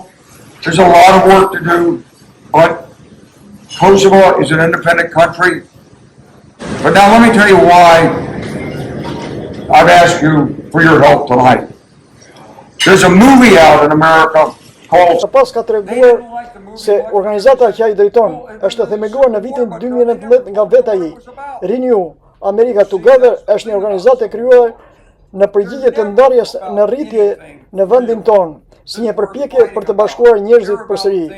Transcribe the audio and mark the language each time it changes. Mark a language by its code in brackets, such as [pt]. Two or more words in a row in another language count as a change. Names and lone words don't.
[en] There's a lot of work to do, but Kosovo is an independent country. But now let me tell you why I've asked you for your help tonight. There's a movie out in America called... [sq] Pas ka treguar se organizata që ai drejton është themeluar në vitin 2019 nga vetë ai. Renew America Together është një organizatë e krijuar në përgjigje të ndarjes në rritje në vendin tonë, si një përpjekje për të bashkuar njerëzit përsëri.